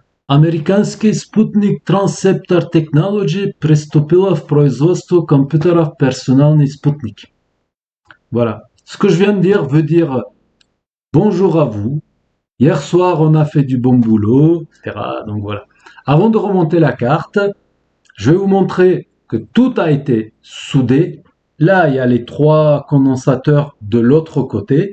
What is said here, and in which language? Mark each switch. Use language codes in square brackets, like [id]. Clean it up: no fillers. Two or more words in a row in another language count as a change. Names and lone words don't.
[ru] Amerikanski Sputnik Transceptor Technology приступила в производство компьютеров персональный Sputnik. [fr] Voilà. Ce que je viens de dire veut dire bonjour à vous. Hier soir, on a fait du bon boulot, etc. Donc voilà. Avant de remonter la carte, je vais vous montrer que tout a été soudé. Là, il y a les 3 condensateurs de l'autre côté.